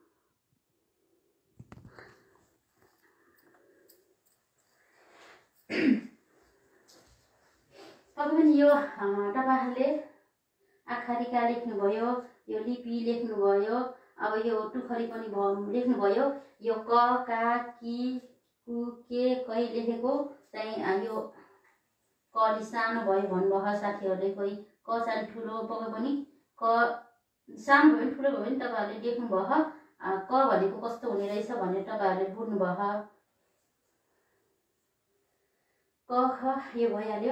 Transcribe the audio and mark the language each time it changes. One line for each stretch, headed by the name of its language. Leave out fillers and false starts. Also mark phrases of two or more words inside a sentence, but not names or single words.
Nepali: पक्कै पनि यो तपाईहरूले आखरीका लेख्नुभयो, यो लिपि लेख्नुभयो, अब यो टुखरी पनि लेख्नुभयो। यो क का कि कु के कै लेखेको चाहिँ यो क अलि सानो भयो भन्नुभयो साथीहरूले। कोही क चाहिँ ठुलो, पक्कै पनि क सानो भयो भने ठुलो भयो भने तपाईँहरूले लेख्नुभयो क भनेको कस्तो हुने रहेछ भनेर तपाईँहरूले बुझ्नुभयो। क ख यो भइहाल्यो।